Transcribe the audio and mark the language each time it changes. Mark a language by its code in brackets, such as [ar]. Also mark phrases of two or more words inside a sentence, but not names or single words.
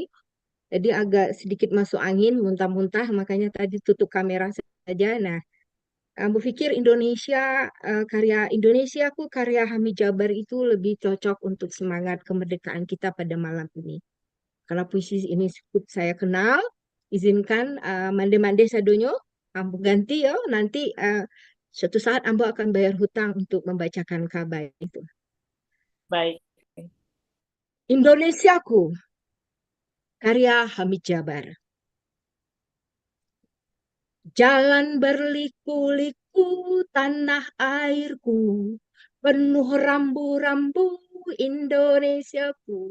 [id] Jadi agak sedikit masuk angin, muntah-muntah, makanya tadi tutup kamera saja. Nah, aku pikir karya Hamid Jabar itu lebih cocok untuk semangat kemerdekaan kita pada malam ini. Karena puisi ini saya kenal, izinkan [min] mande-mande sadonyo, ambo ganti ya, [id] nanti suatu saat ambo akan bayar hutang untuk membacakan kabar itu. Baik. Indonesiaku, karya Hamid Jabar. Jalan berliku-liku tanah airku, penuh rambu-rambu Indonesiaku.